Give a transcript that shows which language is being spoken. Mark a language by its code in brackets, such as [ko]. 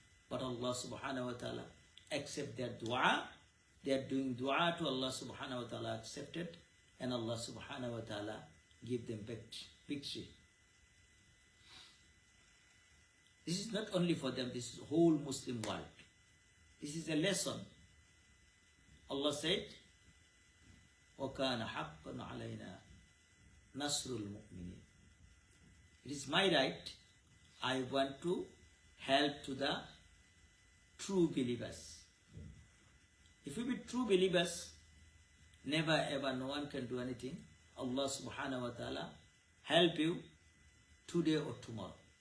[en] But Allah subhanahu wa ta'ala accept their dua. They are doing dua to Allah subhanahu wa ta'ala, accepted, and Allah subhanahu wa ta'ala give them victory. This is not only for them, this is the whole Muslim world. This is a lesson. Allah said, [ar] وَكَانَ حَقًّا عَلَيْنَا نَصْرُ الْمُؤْمِنِينَ. [en] It is my right. I want to help to the true believers. If we be true believers, never ever no one can do anything. Allah subhanahu wa ta'ala help you today or tomorrow.